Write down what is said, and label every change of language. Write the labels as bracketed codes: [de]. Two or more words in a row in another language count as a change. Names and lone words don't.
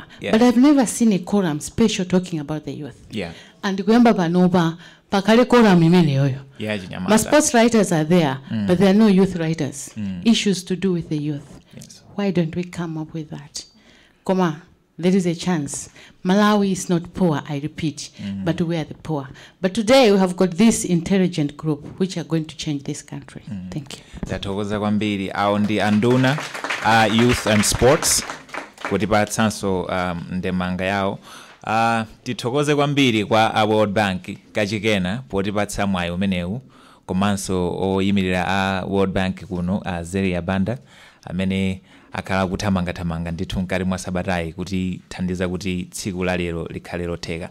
[en] But I've never seen a column special talking about the youth. [ny] And kuyamba panopa pakale column imene yoyo. [en] My sports writers are there, but there are no youth writers. Issues to do with the youth. Why don't we come up with that? Koma there is a chance. Malawi is not poor, I repeat, but we are the poor. But today we have got this intelligent group which are going to change this country. Thank you. [ny] Tathokoza kwambiri awo ndi anduna [en] youth and sports [ny] kuti patsanso ndemanga yawo. Tithokoze kwambiri kwa a World Bank kachikena poti patsa mwayi umenewu komanso oyimirira a World Bank kuno Zeria Banda amene akhala kuthamanga ndithu mkati mwa sabatayi kuti thandiza kuti tsiku la lero likhale lotheka.